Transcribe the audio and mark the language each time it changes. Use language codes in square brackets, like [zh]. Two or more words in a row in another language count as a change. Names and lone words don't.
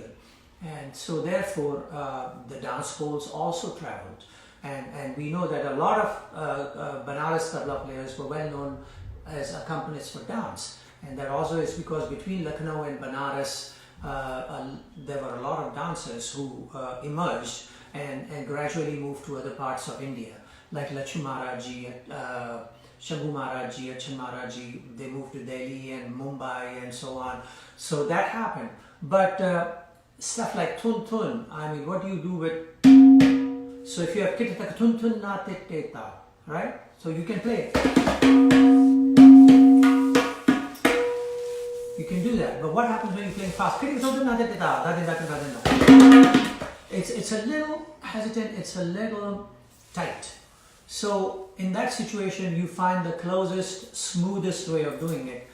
[en] And so therefore the dance schools also traveled, and we know that a lot of Banaras tabla players were well known as accompanists for dance, and that also is because between Lucknow and Banaras there were a lot of dancers who emerged and gradually moved to other parts of India, like Lakshmi Maharaji, Shambhu Maharaji, Achan Maharaji. They moved to Delhi and Mumbai and so on. So that happened. But stuff like thun thun, I mean, what do you do with? So if you have kitata thun thun na te te ta, right? So you can play it. You can do that. But what happens when you're playing fast? It's a little hesitant, it's a little tight. So in that situation, you find the closest, smoothest way of doing it.